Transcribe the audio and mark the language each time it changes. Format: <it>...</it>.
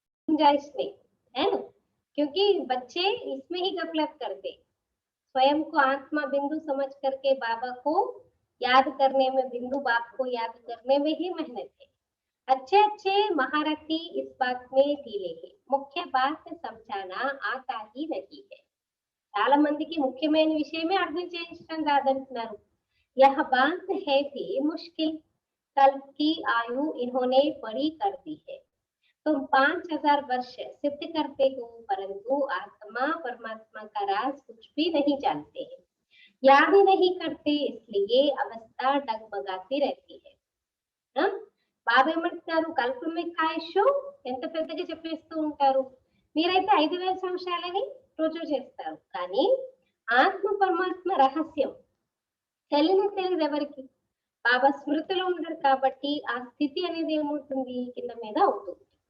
<hi>गुंजाइश नहीं है ना, क्योंकि बच्चे इसमें ही गफलत करते, स्वयं को आत्मा बिंदु समझ करके बाबा को याद करने में, बिंदु बाप को याद करने में ही मेहनत है। अच्छे अच्छे महारथी इस बात में ढीले है, मुख्य बात समझाना आता ही नहीं है।</hi> <te>చాలా మందికి ముఖ్యమైన విషయమే అర్థం చేయించడం రాదంటున్నారు.</te> <hi>यह बात है भी मुश्किल, कल की आयु इन्होंने बड़ी कर दी है, तुम 5000 वर्ष सिद्ध करते हो, परंतु आत्मा परमात्मा का राज कुछ भी नहीं जानते हैं, याद ही नहीं करते, इसलिए अवस्था डगमगाती रहती है।</hi> <te>బాబా ఏమంటున్నారు, కల్పమే కాయషు ఎంత పెద్దగా చెప్పేస్తూ ఉంటారు, మీరైతే 5000 సంవత్సరాలని రుజువు చేస్తారు, కానీ ఆత్మ పరమాత్మ రహస్యం తెలియదు ఎవరికి. బాబా స్మృతిలో ఉండరు కాబట్టి ఆ స్థితి అనేది ఏమవుతుంది, కింద మీద అవుతుంది.</te>